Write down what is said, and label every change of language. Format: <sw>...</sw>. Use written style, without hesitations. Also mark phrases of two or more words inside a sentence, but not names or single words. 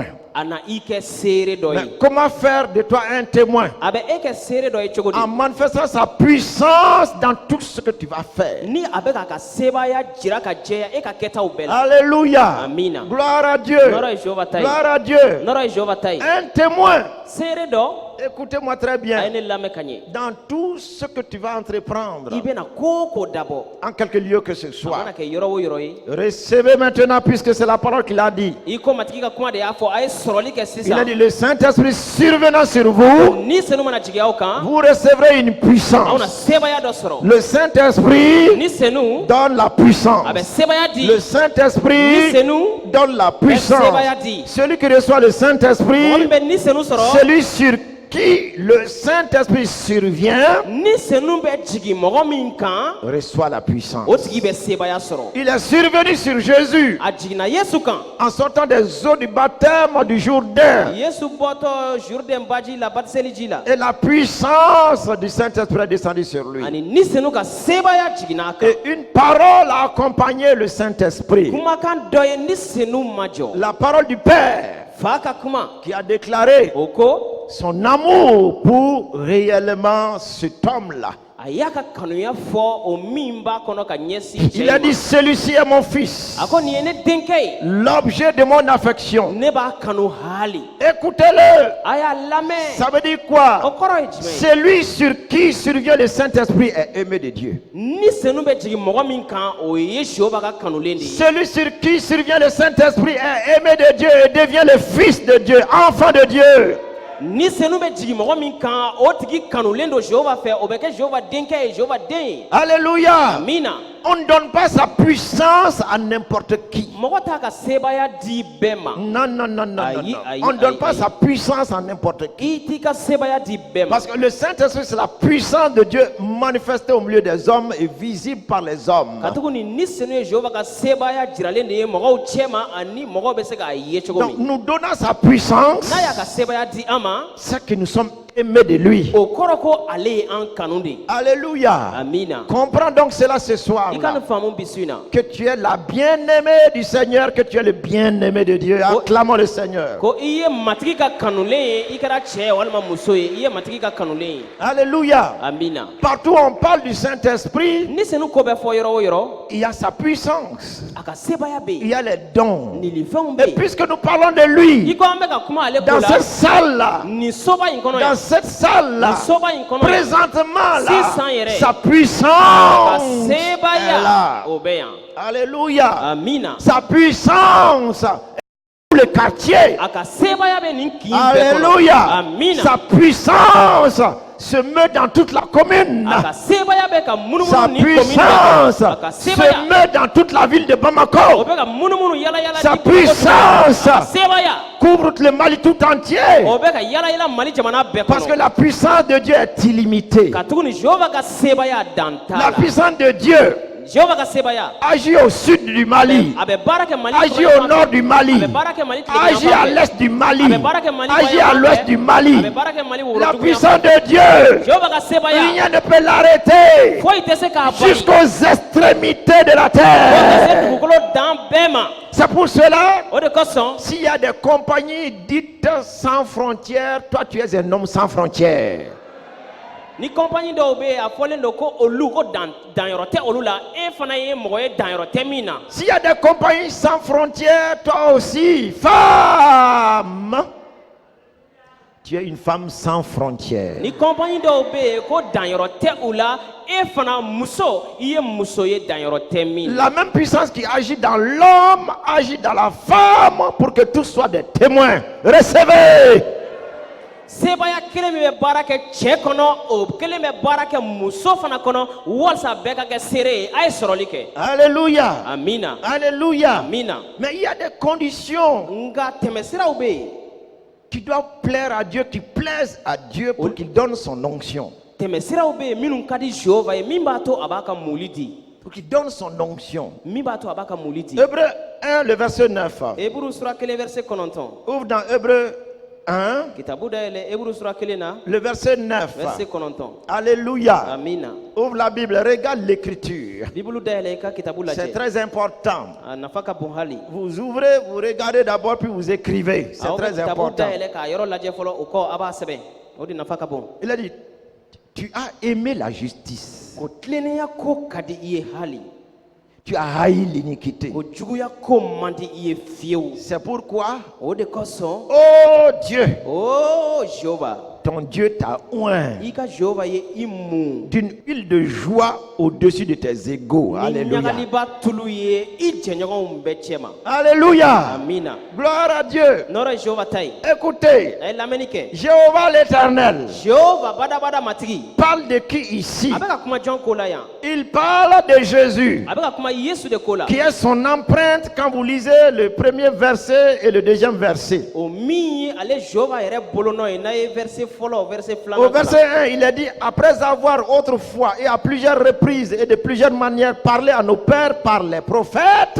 <bm>A na i kɛ seere dɔ</bm> <fr>Mais</fr> <bm>ye.</bm> <fr>comment faire de toi un témoin?</fr> <bm>A bɛ e kɛ seere dɔ ye cogo di?</bm> <fr>En manifestant sa puissance dans tout ce que tu vas faire.</fr> <bm>Ni a bɛ k'a ka sebaaya jira ka jɛya e ka kɛtaw bɛɛ la.</bm> <fr>Alléluia.</fr> <bm>Amina.</bm> <fr>Gloire à Dieu.</fr> <bm>Nɔrɔ ye Jehova ta ye.</bm> <fr>Gloire à Dieu.</fr> <bm>Nɔrɔ ye Jehova ta ye.</bm> <fr>Un témoin.</fr> <bm>Seere dɔ</bm> <fr>Écoutez-moi très</fr> <bm>a ye</bm> <fr>bien.</fr> <bm>ne lamɛn ka ɲɛ.</bm> <fr>Dans tout ce que tu vas entreprendre,</fr> <bm>I bɛna ko o ko dabɔ.</bm> <fr>en quelque lieu que ce</fr> <bm>A</bm> <fr>soit,</fr> <bm>mana kɛ yɔrɔ o yɔrɔ ye.</bm> <fr>recevez maintenant, puisque c'est la parole qu'il a dit.</fr> <bm>I ko matigi ka kuma de y'a fɔ a ye sɔrɔli kɛ</bm> <fr>Il a</fr> <bm>sisan.</bm> <fr>dit, le Saint-Esprit survenant sur vous,</fr> <bm>Ni senu mana jigin aw kan</bm> <fr>vous recevrez une</fr> <bm>aw na</bm> <fr>puissance.</fr> <bm>sebaaya dɔ sɔrɔ.</bm> <fr>Le Saint-Esprit</fr> <bm>Ni senu</bm> <fr>donne la puissance.</fr> <bm>a bɛ sebaaya di.</bm> <fr>Le</fr> <bm>Ni</bm> <fr>Saint-Esprit</fr> <bm>senu</bm> <fr>donne la puissance.</fr> <bm>sebaaya di.</bm> <fr>Celui qui reçoit le</fr> <bm>mɔgɔ</bm> <fr>Saint-Esprit,</fr> <bm>min bɛ ni senu sɔrɔ.</bm> <fr>celui sur qui le Saint-Esprit survient,</fr> <bm>Ni senu bɛ jigin mɔgɔ min kan</bm> <fr>reçoit la puissance.</fr> <bm>o tigi bɛ sebaaya sɔrɔ.</bm> <fr>Il est survenu sur Jésus</fr> <bm>A jiginna Yesu kan.</bm> <fr>en sortant des eaux du baptême du Jourdain.</fr> <bm>Yesu bɔtɔ Jourdain baji la batiseli ji la.</bm> <fr>Et la puissance du Saint-Esprit est descendue sur lui.</fr> <bm>Ani ni senu ka sebaaya jiginna a kan.</bm> <fr>Et une parole a accompagné le Saint-Esprit.</fr> <bm>Kumakan dɔ ye ni senu ma jɔ.</bm> <fr>La parole du Père</fr> <bm>Fa ka kuma</bm> <fr>qui a déclaré</fr> <bm>o ko</bm> <fr>son amour pour réellement cet homme-là.</fr> <bm>a y'a ka kanuya fɔ o min b'a kɔnɔ ka ɲɛsin</bm> <fr>Il</fr> <bm>cɛ a in</bm> <fr>dit,</fr> <bm>ma.</bm> <fr>celui-ci est mon fils,</fr> <bm>A ko nin ye ne denkɛ ye.</bm> <fr>l'objet de mon affection.</fr> <bm>Ne b'a kanu hali.</bm> <fr>Écoutez-le.</fr> <bm>A y'a lamɛn.</bm> <fr>Ça veut dire</fr> <bm>O</bm> <fr>quoi?</fr> <bm>kɔrɔ ye jumɛn ye?</bm> <fr>Celui sur qui survient le Saint-Esprit est aimé de Dieu.</fr> <bm>Ni senu bɛ jigin mɔgɔ min kan o ye Jehova ka kanulen de ye.</bm> <fr>Celui sur qui survient le Saint-Esprit est aimé de Dieu et devient le fils de Dieu, enfant de Dieu.</fr> <bm>Ni senu bɛ jigin mɔgɔ min kan o tigi kanulen don Jehova fɛ o bɛ kɛ Jehova denkɛ ye Jehova den ye.</bm> <fr>Alléluia.</fr> <bm>Amina.</bm> <fr>On ne donne pas sa puissance à n'importe qui.</fr> <bm>Mɔgɔ t'a ka sebaaya di bɛɛ ma.</bm> <fr>Non, non, non, non, non, Aïe, non. aïe, On ne donne aïe, pas aïe. sa puissance à n'importe qui.</fr> <bm>I t'i ka sebaaya di bɛɛ ma.</bm> <fr>Parce que le Saint-Esprit, c'est la puissance de Dieu manifestée au milieu des hommes et visible par les hommes.</fr> <bm>Ka tuguni ni senu ye Jehova ka sebaaya jiralen de ye mɔgɔw cɛ ma ani mɔgɔw bɛ se k'a ye cogo</bm> <fr>Donc,</fr> <bm>min.</bm> <fr>nous donnons sa puissance,</fr> <bm>N'a y'a ka sebaaya di an ma.</bm> <fr>c'est que nous sommes aimé de lui.</fr> <bm>o kɔrɔ ko ale ye an kanu de.</bm> <fr>Alléluia.</fr> <bm>Amina.</bm> <fr>Comprends donc cela ce soir.</fr> <bm>I ka nin faamu bi su in na.</bm> <fr>Que tu es la bien-aimée du Seigneur, que tu es le bien-aimé de Dieu. Acclamons le Seigneur.</fr> <bm>Ko i ye matigi ka kanulen ye i kɛra cɛ ye walima muso ye i ye matigi ka kanulen ye.</bm> <fr>Alléluia.</fr> <bm>Amina.</bm> <fr>Partout où on parle du Saint-Esprit,</fr> <bm>Ni senu ko bɛ fɔ yɔrɔ o yɔrɔ</bm> <fr>il y a sa puissance,</fr> <bm>a ka sebaya bɛ</bm> <fr>il</fr> <bm>yen</bm> <fr>y a les dons.</fr> <bm>nilifɛnw bɛ</bm> <fr>Et</fr> <bm>yen.</bm> <fr>puisque nous parlons de</fr> <bm>I</bm> <fr>lui,</fr> <bm>ko an bɛ ka kuma ale ko</bm> <fr>dans</fr> <bm>la</bm> <fr>cette salle-là,</fr> <bm>nin soba in kɔnɔ</bm> <fr>dans</fr> <bm>yan</bm> <fr>cette salle-là,</fr> <bm>nin soba in kɔnɔ yan</bm> <fr>présentement là,</fr> <bm>Sisan yɛrɛ.</bm> <fr>sa</fr> <bm>a ka</bm> <fr>puissance est</fr> <bm>sebaya</bm> <fr>là.</fr> <bm>o bɛ yan.</bm> <fr>Alléluia.</fr> <bm>Amina.</bm> <fr>Sa puissance est dans le quartier.</fr> <bm>A ka sebaya bɛ nin kin bɛɛ kɔnɔ.</bm> <fr>Alléluia.</fr> <bm>Amina.</bm> <fr>Sa puissance se meut dans toute la commune.</fr> <bm>A ka sebaya bɛ ka</bm> <fr>Sa</fr> <bm>munumunu nin commune bɛɛ</bm> <fr>puissance</fr> <bm>kɔnɔ. A ka</bm> <fr>se</fr> <bm>sebaya</bm> <fr>meut dans toute la ville de</fr> <bm>o</bm> <fr>Bamako.</fr> <bm>bɛ ka munumunu yala yala</bm> <fr>Sa</fr> <bm>di Bamako</bm> <fr>puissance</fr> <bm>a ka sebaya</bm> <fr>couvre le Mali tout entier.</fr> <bm>o bɛ ka yala yala Mali jamana bɛɛ</bm> <fr>Parce que</fr> <bm>kɔnɔ.</bm> <fr>la puissance de Dieu est illimitée.</fr> <bm>Ka tuguni Jehova ka sebaya dan t'a</bm> <fr>La</fr> <bm>la.</bm> <fr>puissance de Dieu</fr> <bm>Jehova ka sebaya</bm> <fr>agit au sud du Mali,</fr> <bm>a bɛ baara kɛ Mali</bm> <fr>agit</fr> <bm>kɔnɔ</bm> <fr>au nord du Mali,</fr> <bm>a bɛ baara kɛ Mali tileganfan</bm> <fr>agit à</fr> <bm>fɛ.</bm> <fr>l'est du Mali,</fr> <bm>A bɛ baara kɛ Mali</bm> <fr>agit à</fr> <bm>bayanfan</bm> <fr>l'ouest</fr> <bm>fɛ.</bm> <fr>du</fr> <bm>A</bm> <fr>Mali.</fr> <bm>bɛ baara kɛ Mali</bm> <fr>La</fr> <bm>worodugu</bm> <fr>puissance</fr> <bm>yan fɛ.</bm> <fr>de Dieu,</fr> <bm>Jehova ka sebaya</bm> <fr>rien ne peut l'arrêter</fr> <bm>foyi tɛ se k'a bali</bm> <fr>jusqu'aux extrémités de la</fr> <bm>fo ka se</bm> <fr>terre.</fr> <bm>dugukolo dan bɛɛ ma.</bm> <fr>C'est pour cela,</fr> <bm>O de kosɔn</bm> <fr>s'il y a des compagnies dites sans frontières, toi tu es un homme sans frontières.</fr> <bm>ni compagnie dɔw bɛ yen a fɔlen don ko olu ko danyɔrɔ tɛ olu la e fana ye mɔgɔ ye danyɔrɔ tɛ min na.</bm> <fr>S'il y a des compagnies sans frontières, toi aussi, femme, tu es une femme sans frontières.</fr> <bm>Ni compagnie dɔw bɛ yen ko danyɔrɔ tɛ u la e fana muso i ye muso ye danyɔrɔ tɛ min na.</bm> <fr>La même puissance qui agit dans l'homme agit dans la femme pour que tous soient des témoins. Recevez.</fr> <bm>Sebaya kelen min bɛ baara kɛ cɛ kɔnɔ o kelen bɛ baara kɛ muso fana kɔnɔ walasa bɛɛ ka kɛ seere ye a ye sɔrɔli kɛ.</bm> <fr>Alléluia.</fr> <bm>Amina.</bm> <fr>Alléluia.</fr> <bm>Amina.</bm> <fr>Mais il y a des conditions</fr> <bm>Nka tɛmɛsiraw bɛ yen.</bm> <fr>qui doivent plaire à Dieu, qui plaisent à Dieu pour qu'il donne son onction.</fr> <bm>Tɛmɛsiraw bɛ yen minnu ka di Jehova ye min b'a to a b'a ka muli di.</bm> <fr>Pour qu'il donne son onction.</fr> <bm>Min b'a to a b'a ka muli di.</bm> <fr>Hébreu 1, le verset 9.</fr> <bm>Hébreux sura 1 verset 9.</bm> <fr>Ouvre dans Hébreu 1,</fr> <bm>Kitabu dayɛlɛ Hébreux sura 1 na</bm> <fr>le verset 9.</fr> <bm>verset 9.</bm> <fr>Alléluia.</fr> <bm>Amina.</bm> <fr>Ouvre la Bible, regarde l'écriture.</fr> <bm>Bible dayɛlɛ i ka kitabu</bm> <fr>C'est</fr> <bm>lajɛ.</bm> <fr>très important.</fr> <bm>A nafa ka bon hali.</bm> <fr>Vous ouvrez, vous regardez d'abord, puis vous écrivez. C'est</fr> <bm>Aw bɛ</bm> <fr>très</fr> <bm>kitabu</bm> <fr>important.</fr> <bm>dayɛlɛ k'a yɔrɔ lajɛ fɔlɔ o kɔ a b'a sɛbɛn. O de nafa ka bon.</bm> <fr>Il a dit, tu as aimé la justice.</fr> <bm>Ko tilennenya ko ka di i ye hali.</bm> <fr>Tu as haï l'iniquité.</fr> <bm>Ko juguya ko man di i ye fiyewu.</bm> <fr>C'est pourquoi,</fr> <bm>O de kosɔn</bm> <fr>oh Dieu,</fr> <bm>o Jehova</bm> <fr>ton Dieu t'a oint</fr> <bm>i ka Jehova ye i mun.</bm> <fr>d'une huile de joie au-dessus de tes égaux.</fr> <bm>Ni</bm> <fr>Alléluia.</fr> <bm>ɲagaliba tulu ye i jɛɲɔgɔnw bɛɛ cɛ ma.</bm> <fr>Alléluia.</fr> <bm>Amina.</bm> <fr>Gloire à Dieu.</fr> <bm>Nɔrɔ ye Jehova ta ye.</bm> <fr>Écoutez,</fr> <bm>A ye lamɛnni kɛ.</bm> <fr>Jéhovah l'Éternel</fr> <bm>Jehova badabada matigi.</bm> <fr>parle de qui ici?</fr> <bm>A bɛ ka kuma jɔn ko la yan?</bm> <fr>Il parle de Jésus,</fr> <bm>A bɛ ka kuma Yesu de ko la.</bm> <fr>qui est son empreinte quand vous lisez le premier verset et le deuxième verset.</fr> <bm>O min ye ale Jehova yɛrɛ bolonɔ ye n'a ye verset fɔlɔ verset</bm> <fr>Au</fr> <bm>filanan</bm> <fr>verset 1, il est dit, après avoir autrefois et à plusieurs reprises et de plusieurs manières parlé à nos pères par les prophètes,</fr>